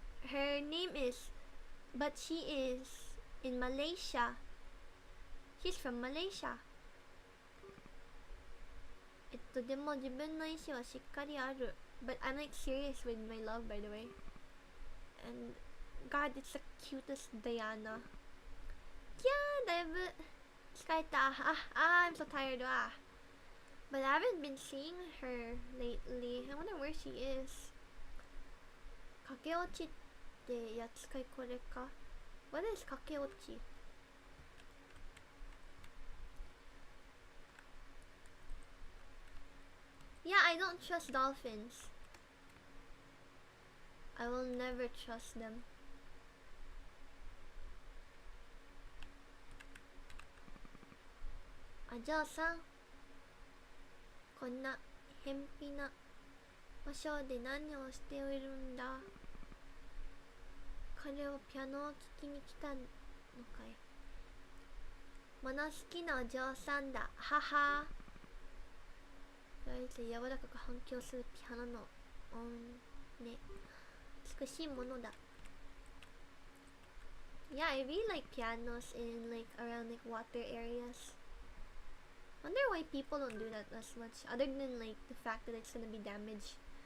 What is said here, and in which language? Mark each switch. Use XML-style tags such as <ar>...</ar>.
<en>Her name is, but she is in Malaysia. She's from Malaysia.</en> <ja>でも自分の意志はしっかりある。</ja> <en>But I'm like serious with my love, by the way. And God, it's the cutest Diana.</en> <ja>Yeah, だいぶ疲れた。</ja> <en>I'm so tired. But I haven't been seeing her lately. I wonder where she is.</en> <ja>駆け落ちってやつかいこれか。</ja> <en>What is 駆け落ち? Yeah, I don't trust dolphins. I will never trust them.</en> <ja>Ah, じゃあさ、こんな偏僻な場所で何をしているんだ。彼はピアノを聴きに来たのかい。物好きなお嬢さんだ。はは。とりあえず柔らかく反響するピアノの音ね。美しいものだ。</ja> <en>Yeah, I really like pianos in like around like water areas. Wonder why people don't do that as much, other than like the fact that it's gonna be damaged.</en>